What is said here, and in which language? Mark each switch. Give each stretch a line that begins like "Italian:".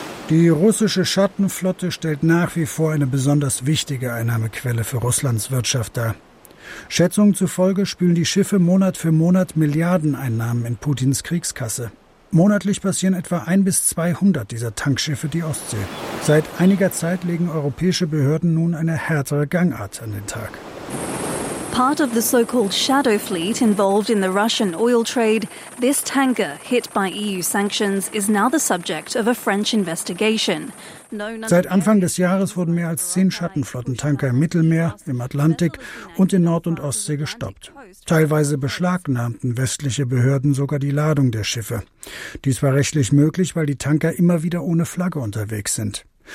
German: Die russische Schattenflotte stellt nach wie vor eine besonders wichtige Einnahmequelle für Russlands Wirtschaft dar. Schätzungen zufolge spülen die Schiffe Monat für Monat Milliardeneinnahmen in Putins Kriegskasse. Monatlich passieren etwa 100 bis 200 dieser Tankschiffe die Ostsee. Seit einiger Zeit legen europäische Behörden nun eine härtere Gangart an den Tag.
English: Part of the so-called shadow fleet involved in the Russian oil trade, this tanker hit by EU sanctions is now the subject of a French investigation.
German: Seit Anfang des Jahres wurden mehr als 10 Schattenflottentanker im Mittelmeer, im Atlantik und in Nord- und Ostsee gestoppt. Teilweise beschlagnahmten westliche Behörden sogar die Ladung der Schiffe. Dies war rechtlich möglich, weil die Tanker immer wieder ohne Flagge unterwegs sind.